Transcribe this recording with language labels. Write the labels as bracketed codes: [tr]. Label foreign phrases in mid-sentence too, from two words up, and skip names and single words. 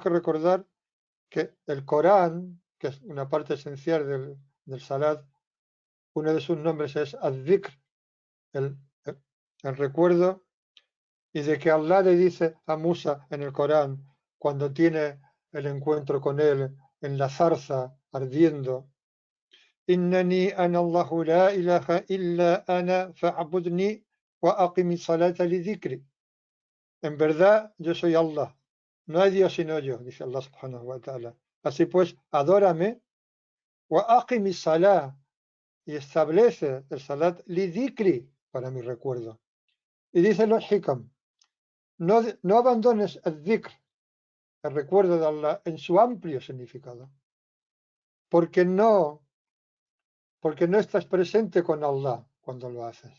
[es] que recordar que el Corán, que es una parte esencial del salat, uno de sus nombres es al-dhikr, el, el- el recuerdo, y de que Allah le dice a Musa en el Corán, cuando tiene el encuentro con él en la zarza ardiendo: [ar] إنني أنا الله لا إله إلا أنا فاعبدني وأقم الصلاة لذكري. [es] En verdad, yo soy Allah, no hay Dios sino yo, dice Allah [ar] سبحانه وتعالى. [es] Así pues, adórame, [ar] وأقم الصلاة, [es] y establece el salat [ar] لذكري, [es] para mi recuerdo. Y dice los hikam: no abandones el dhikr, el recuerdo de Allah, en su amplio significado, porque no, porque no estás presente con Allah cuando lo haces.